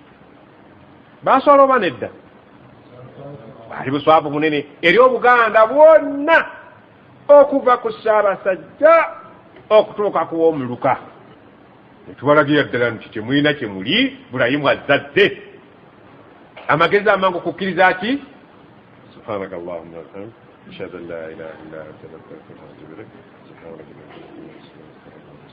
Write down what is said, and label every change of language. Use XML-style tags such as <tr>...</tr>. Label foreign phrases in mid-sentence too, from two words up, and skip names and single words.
<lg>Baswala oba nedda bali buswavu munene eri Obuganda bwonna okuva ku Ssaabasajja okutuuka ku w'omuluka ne tubalagira ddala nti temulina kye muli Ibulayimu azzadde amagezi amangu kukkiriza ki</lg> <ar>سبحانك اللهم وبحمدك أشهد أن لا إله إلا أنت أستغفرك وأتوب إليك.</ar>